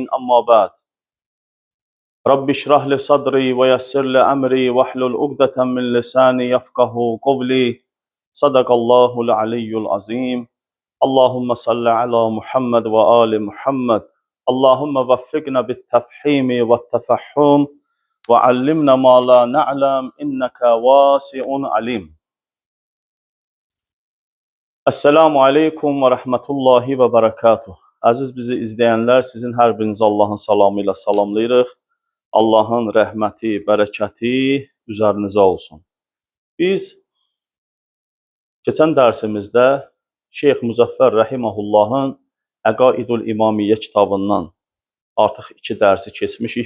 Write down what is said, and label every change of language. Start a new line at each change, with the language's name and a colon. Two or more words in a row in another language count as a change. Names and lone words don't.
Arabic: أما بعد، رب اشرح لي صدري ويسر لي أمري واحلل عقدة من لساني يفقه قولي. صدق الله العلي العظيم. اللهم صل على محمد وآل محمد. اللهم وفقنا بالتفحيم والتفحم وعلمنا ما لا نعلم إنك واسع عليم. السلام عليكم ورحمة الله وبركاته.
Azerbaijani: Aziz bizi izleyenler, sizin her birinizi Allah'ın salamıyla salamlayırıq. Allah'ın rəhməti, bərəkəti üzərinizə olsun. Biz keçən dərsimizdə Şeyx Müzəffər Rəhiməhullahın Əqaidul İmamiyyə kitabından artıq 2 dərsi keçmişik.